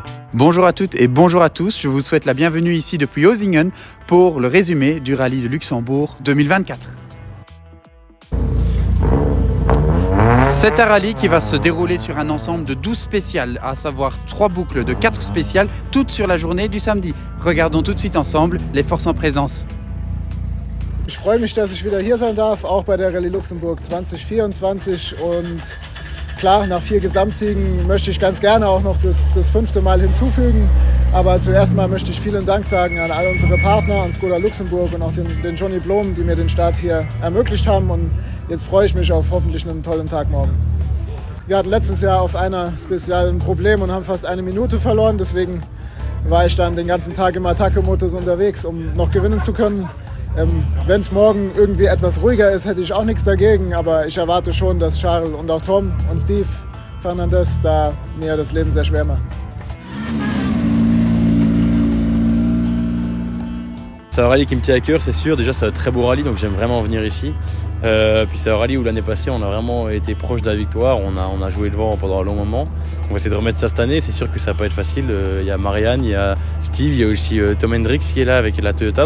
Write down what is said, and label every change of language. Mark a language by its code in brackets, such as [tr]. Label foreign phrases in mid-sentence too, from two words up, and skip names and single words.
[fr] Bonjour à toutes et bonjour à tous, je vous souhaite la bienvenue ici depuis Hosingen pour le résumé du rallye de Luxembourg 2024. C'est un rallye qui va se dérouler sur un ensemble de 12 spéciales, à savoir 3 boucles de 4 spéciales, toutes sur la journée du samedi. Regardons tout de suite ensemble les forces en présence. [de] Ich freue mich, dass ich wieder hier sein darf, auch bei der Rallye Luxembourg 2024 und klar, nach 4 Gesamtsiegen möchte ich ganz gerne auch noch das 5. Mal hinzufügen. Aber zuerst mal möchte ich vielen Dank sagen an all unsere Partner, an Skoda Luxemburg und auch den Johnny Blom, die mir den Start hier ermöglicht haben. Und jetzt freue ich mich auf hoffentlich einen tollen Tag morgen. Wir hatten letztes Jahr auf einer Spezial ein Problem und haben fast 1 Minute verloren. Deswegen war ich dann den ganzen Tag im Attacke-Modus unterwegs, um noch gewinnen zu können. Wenn es morgen irgendwie etwas ruhiger ist, hätte ich auch nichts dagegen, aber ich erwarte schon, dass Charles und auch Tom und Steve Fernandez da mir das Leben sehr schwer machen. [fr] C'est un rallye qui me tient à cœur, c'est sûr. Déjà, c'est un très beau rallye, donc j'aime vraiment venir ici. Puis c'est un rallye où l'année passée, on a vraiment été proche de la victoire. On a joué devant pendant un long moment. On va essayer de remettre ça cette année. C'est sûr que ça va pas être facile. Il y a Marianne, il y a Steve, il y a aussi Tom Hendricks qui est là avec la Toyota.